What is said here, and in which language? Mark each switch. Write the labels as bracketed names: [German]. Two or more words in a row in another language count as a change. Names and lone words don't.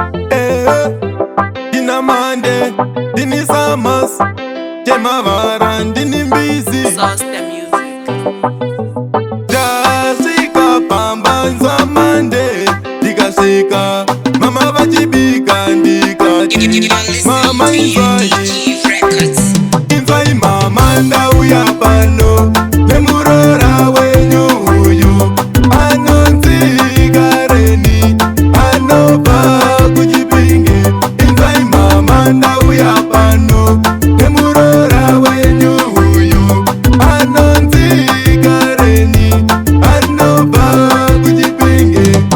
[Shona] Eh, ndina mande, ndini summers, temavara, ndini mbizi. [English] Sauce the music. [Shona] Ndasvika pamba nzwa mande, ndikasvika, mama vachibika, ndikati, [English] You are listening [Shona] "Mama, to inzwai." [English] U D G Records. [Shona] Inzwai mama, ndauya pano, nemuroora wenyu uyu, anonzi Kareni, anobva kuChipinge. Inzwai mama, ndauya pano, nemuroora wenyu uyu, anonzi Kareni, anobva kuChipinge.